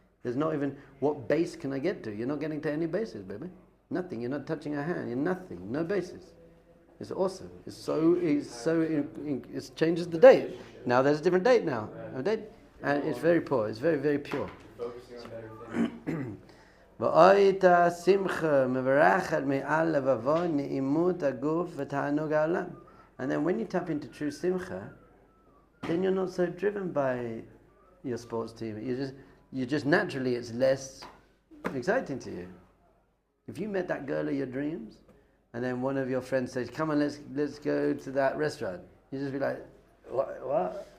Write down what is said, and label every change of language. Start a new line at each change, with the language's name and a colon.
English: There's not even, what base can I get to? You're not getting to any bases, baby. Nothing. You're not touching her hand. You're nothing. No bases. It's awesome. It changes the date. Now there's a different date now. A date, and it's very poor. It's very, very pure. focusing on better things.
Hebrew: ואויתה שמחה מברכת מעל לבבו נעימות הגוף ותענוג העולם.
English: And then when you tap into true simcha, then you're not so driven by your sports team. You just naturally, it's less exciting to you. If you met that girl of your dreams, and then one of your friends says, "Come on, let's go to that restaurant," you just be like, "What?